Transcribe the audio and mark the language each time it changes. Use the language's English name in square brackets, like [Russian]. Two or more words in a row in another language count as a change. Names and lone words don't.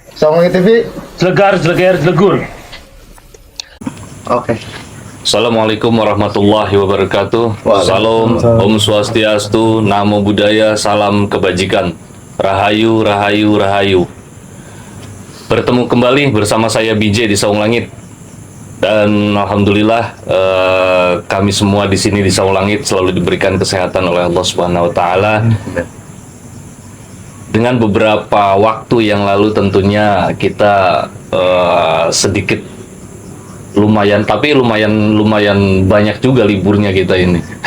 [Indonesian] Songong TV. Jelegar, jeleger, jelegur. Oke. [Arabic] Assalamualaikum warahmatullahi wabarakatuh. [Indonesian] Salam, [Arabic] Waalaikumsalam. [Balinese] Om Swastiastu, [Pali] Namo Buddhaya, [Indonesian] salam kebajikan. [Sundanese] Rahayu, rahayu, rahayu. [Indonesian] Bertemu kembali bersama saya BJ di Saung Langit. Dan alhamdulillah kami semua di sini di Saung Langit selalu diberikan kesehatan oleh Allah [Arabic] Subhanahu wa taala. [Indonesian] Dengan beberapa waktu yang lalu tentunya kita sedikit lumayan banyak juga liburnya kita ini.